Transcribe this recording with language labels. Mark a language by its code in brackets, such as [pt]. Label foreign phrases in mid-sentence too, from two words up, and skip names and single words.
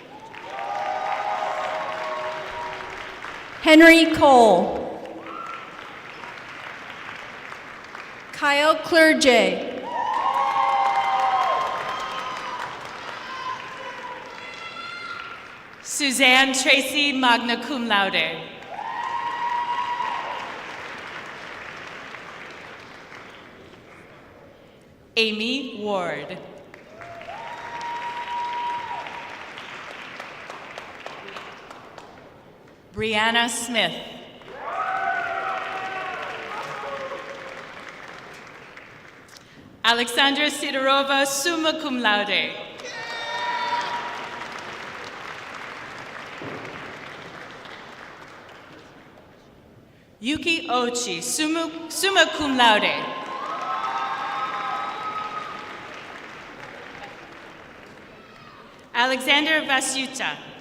[en] Henry Cole. Kyle Clerget. Suzanne Tracy, [la] magna cum laude. [en] Amy Ward. Brianna Smith. Alexandra Sidorova, [la] summa cum laude. [en] Yuki Ochi, [la] summa cum laude. [en] Alexander Vasuta.